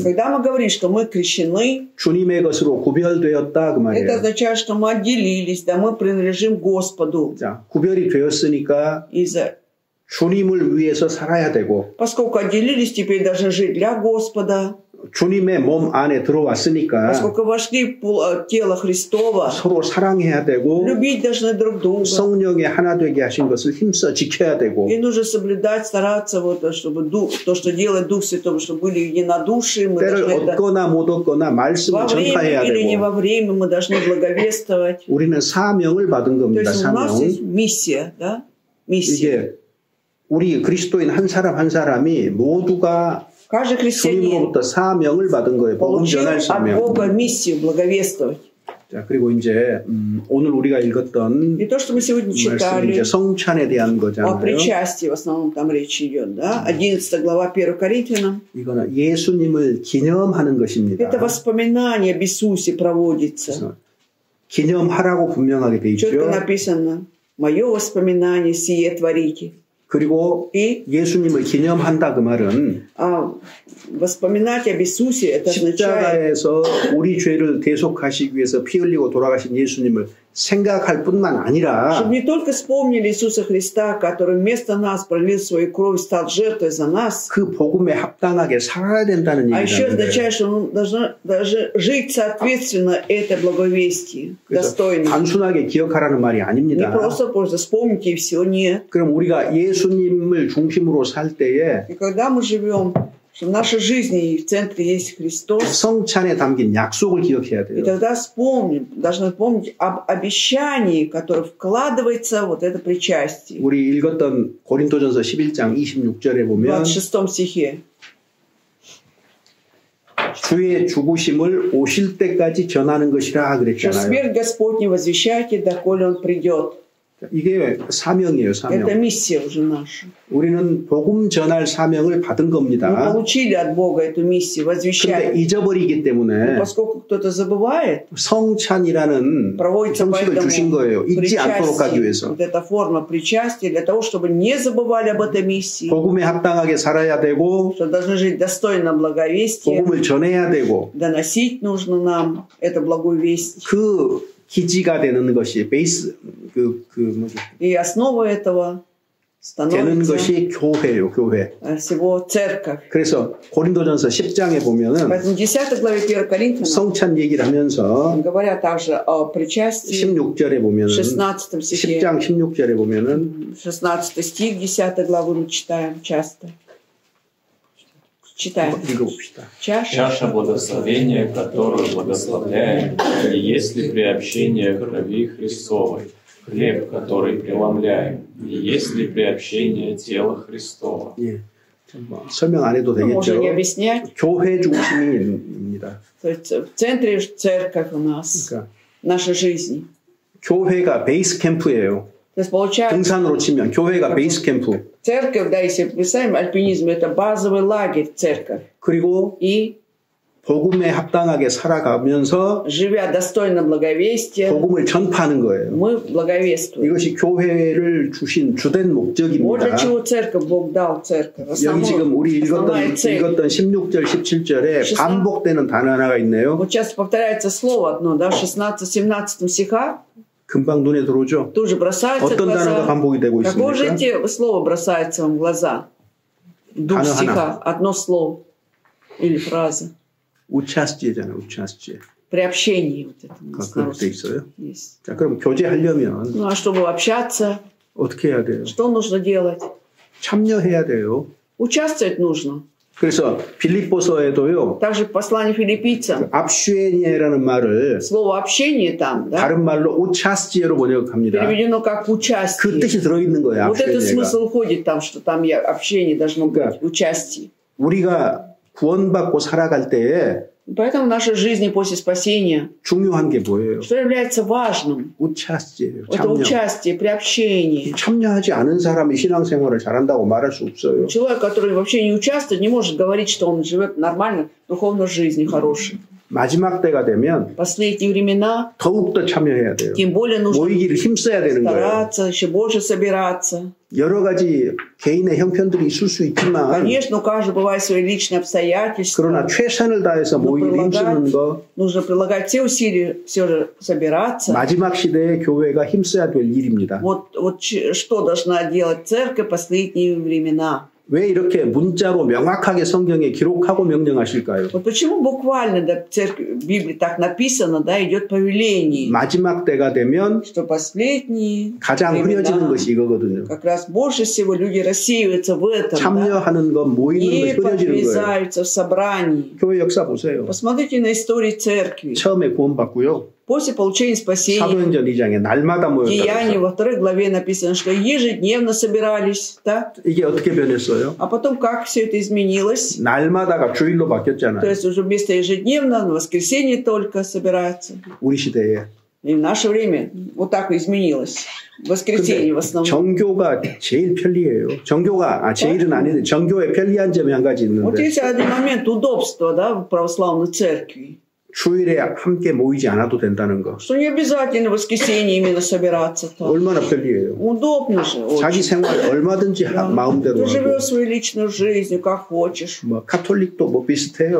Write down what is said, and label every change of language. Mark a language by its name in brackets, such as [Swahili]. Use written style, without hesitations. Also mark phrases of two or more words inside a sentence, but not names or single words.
[Russian] когда мы говорим, что мы крещены, [Korean] 주님의 것으로 구별되었다 그 말이에요. [Russian] это означает, что мы отделились, да мы принадлежим Господу. [Korean] 자, 구별이 되었으니까 주님을 위해서 살아야 되고. [Russian] поскольку отделились, теперь должны жить для Господа. [Korean] 주님의 몸 안에 들어왔으니까 [Russian] поскольку вошли в тело Христово, [Korean] 서로 사랑해야 되고 [Russian] любить должны друг друга. [Korean] 성령의 하나 되게 하신 것을 힘써 지켜야 되고. [Russian] И нужно соблюдать, стараться вот чтобы то, что делает Дух Святой, чтобы были единодушие, мы [Korean] 때를 얻거나 못 얻거나 말씀을 전파해야 되고. [Russian] или не [Korean] 되고. [Russian] во время мы должны благовествовать. [Korean] 우리는 사명을 받은 겁니다. [Russian] то есть у нас есть миссия, да? миссия. [Korean] 이게 우리 그리스도인 한 사람 한 사람이 모두가 [Russian] каждый христианин [Korean] 주님으로부터 사명을 받은 거예요. 복음 전할 사명. [Russian] от Бога миссию благовествовать. [Korean] 자, 그리고 이제 오늘 우리가 읽었던 [Russian] и то, что мы сегодня читали, [Korean] 이제 성찬에 대한 거잖아요. [Russian] о причастии в основном там речь идет, да? 11 глава 1 Коринфянам. [Korean] 이거는 예수님을 기념하는 것입니다. [Russian] это воспоминание об Иисусе проводится. [Korean] 기념하라고 분명하게 돼 있죠. [Russian] четко написано: мое воспоминание сие творите. [Korean] 그리고 예수님을 기념한다 그 말은 [Russian] воспоминать об Иисусе это [Korean] 십자가에서 우리 죄를 대속하시기 위해서 피 흘리고 돌아가신 예수님을 생각할 뿐만 아니라 [Russian] чтобы не только вспомнили Иисуса Христа, который вместо нас пролил свою кровь, стал жертвой за нас, [Korean] 그 복음에 합당하게 살아야 된다는 [Russian] а еще [Korean] 얘기잖아요. [Russian] означает, что он должен жить соответственно этой благовестии, достойно. [Korean] 단순하게 기억하라는 말이 아닙니다. [Russian] не просто вспомните и все, нет. [Korean] 그럼 우리가 예수님을 중심으로 살 때에 [Russian] и когда мы живем что в нашей жизни в центре есть Христос. [Korean] 성찬에 담긴 약속을 기억해야 돼요. [Russian] И тогда должны помнить об обещании, которое вкладывается вот это причастие. [Korean] 우리 읽었던 고린도전서 11장 26절에 보면 [Russian] 26 стихе. [Korean] 주의 죽으심을 오실 때까지 전하는 것이라 그랬잖아요. [Russian] смерть Господня возвещайте, доколе Он придет. [Korean] 이게 사명이에요, 사명. [Russian] Это миссия уже наша. [Korean] 우리는 복음 전할 사명을 받은 겁니다. [Russian] Мы получили от Бога эту миссию возвещать. [Korean] 근데 잊어버리기 때문에 [Russian] поскольку кто-то забывает, [Korean] 성찬이라는 형식을 주신 거예요. 잊지 않도록 하기 위해서. [Russian] Вот эта форма причастия для того, чтобы не забывали об этой миссии. [Korean] 복음에 합당하게 살아야 되고, [Russian] что должны жить достойно благовестия. [Korean] 복음을 전해야 되고, [Russian] доносить нужно нам эту благую весть. [Korean] 그 기지가 되는 것이 베이스 뭐죠? [Russian] И основа этого [Korean] 되는 것이 교회예요, 교회. 그래서 고린도전서 10장에 보면은 성찬 얘기를 하면서 16절에 보면은 10장 16절에 보면은 [Russian] 16 стих 10 главы мы читаем часто. Читаем. Чаша благословения, которую благословляем, и есть ли приобщение крови Христовой? Хлеб, который преломляем, и есть ли приобщение тела Христова? [Korean] 예, 설명 안 해도 되겠죠. 교회 중심입니다. [Russian] В центре церковь у нас, наша жизнь. [Korean] 교회가 베이스 캠프예요. 등산으로 치면 교회가 [English] base camp. [Russian] Церковь, да, если представим, альпинизм это базовый лагерь, церковь. [Korean] 그리고 이 복음에 합당하게 살아가면서 [Russian] живя достойно благовестия, [Korean] 복음을 전파하는 거예요. [Russian] Мы благовествуем. [Korean] 이것이 교회를 주신 주된 목적입니다. [Russian] Вот для чего церковь Бог дал церковь. [Korean] 여기 지금 우리 읽었던 16절, 17절에 반복되는 단어 하나가 있네요. [Russian] Вот сейчас повторяется слово одно, да, 16-17 стихах. [Korean] 금방 눈에 들어오죠. [Russian] Тут же бросается в [Korean] 어떤 단어가 반복이 되고 있습니까? [Russian] Какое же слово бросается вам в глаза? Дух стиха, одно слово или фраза. [Korean] 우차스제잖아요, 우차스제. [Russian] Приобщение вот это. [Korean] 그렇게 돼 있어요. Есть. 자, 그럼 교제하려면 [Russian] Ну, а чтобы общаться, [Korean] 어떻게 해야 돼요? [Russian] Что нужно делать? [Korean] 참여해야 돼요. [Russian] Участвовать нужно. [Korean] 그래서 빌립보서에도요. [Russian] Также в послании филиппийцам. [Korean] 압슈에니에라는 말을 [Russian] слово общение там, да? [Korean] 다른 말로 우차스제로 번역합니다. [Russian] Переведено как участие. [Korean] 그 뜻이 들어 있는 거예요. [Russian] Вот этот смысл уходит там, что там общение должно быть, участие. [Korean] 우리가 구원받고 살아갈 때에 [Russian] Поэтому в нашей жизни после спасения [Korean] 중요한 게 뭐예요? [Russian] Что является важным? [Korean] 우차스제예요. [Russian] Это участие, приобщение. [Korean] 참여하지 않은 사람이 신앙생활을 잘한다고 말할 수 없어요. [Russian] Человек, который вообще не участвует, не может говорить, что он живет нормально, духовной жизнью хорошей. [Korean] 마지막 때가 되면 [Russian] последние времена [Korean] 더욱더 참여해야 돼요. [Russian] тем более нужно [Korean] 모이기를 힘써야 되는 거예요. [Russian] еще больше собираться. [Korean] 여러 가지 개인의 형편들이 있을 수 있지만 [Russian] Конечно, у каждого бывают свои личные обстоятельства. [Korean] 그러나 최선을 다해서 모이기를 힘쓰는 거 [Russian] нужно прилагать все усилия все же собираться. [Korean] 마지막 시대의 교회가 힘써야 될 일입니다. [Russian] Вот что должна делать церковь в последние времена? [Korean] 왜 이렇게 문자로 명확하게 성경에 기록하고 명령하실까요? [Russian] Вот почему буквально да, в Библии так написано, да, идет повеление. [Korean] 마지막 때가 되면 [Russian] что последние [Korean] 가장 흐려지는 것이 이거거든요. [Russian] Как раз больше всего люди рассеиваются в этом, [Korean] 참여하는 것, 모이는 것, 흐려지는 거예요. [Russian] в собрании. [Korean] 교회 역사 보세요. [Russian] Посмотрите на историю церкви. [Korean] 처음에 구원받고요. [Russian] После получения спасения, [Korean] 사도행전 2장에 날마다 모였다. [Russian] Деяния во 2 главе написано, что ежедневно собирались, да? [Korean] 이게 어떻게 변했어요? [Russian] А потом как все это изменилось? [Korean] 날마다가 주일로 바뀌었잖아요. [Russian] То есть уже вместо ежедневно, на воскресенье только собираются. [Korean] 우리 시대에. [Russian] И в наше время вот так изменилось. В воскресенье в основном. [Korean] 정교가 제일 편리해요. 정교가 제일은 아닌데 정교의 편리한 점이 한 가지 있는데. [Russian] Вот есть один момент удобства, да, в православной церкви. [Korean] 주일에 함께 모이지 않아도 된다는 거. [Russian] Что не обязательно в воскресенье именно собираться. [Korean] 얼마나 편리해요. [Russian] Удобно же. [Korean] 자기 생활 얼마든지 마음대로 하고. [Russian] Ты живешь свою личную жизнь, как хочешь. [Korean] 뭐 카톨릭도 뭐 비슷해요.